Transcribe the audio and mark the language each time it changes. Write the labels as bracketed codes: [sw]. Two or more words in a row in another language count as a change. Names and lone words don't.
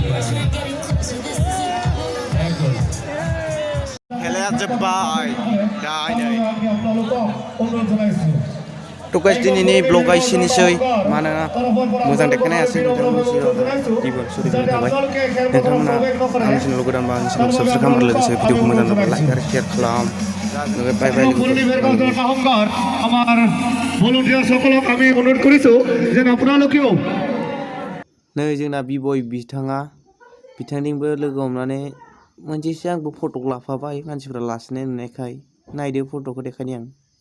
[brx] खेलाया जोब्बाय दा नै तो गाइस दिनैनि ब्लगा एसेनोसै मानोना मोजां देखायनो हायासै नोंथांमोननि सिगाङाव गिबियाव सरि थाबाय नोंथांमोना आंनि चेनेलखौ गोदानबा आंनि चेनेलखौ साबस्क्राइब खालामनो लोगोसे भिडिअखौ मोजां नुब्ला लाइक आरो शेयार खालाम [en] bye bye [as] আমাৰ ভলুন্টিয়াৰ সকলক আমি অনুৰোধ কৰিছো যে আপোনালোকেও [brx] नै जोंना बिबय बिथांनिबो लोगो हमनानै मोनसेसो आंबो फटक लाफाबाय मानसिफोरा लासिनाय नुनायखाय नायदो फटकखौ देखायनि आं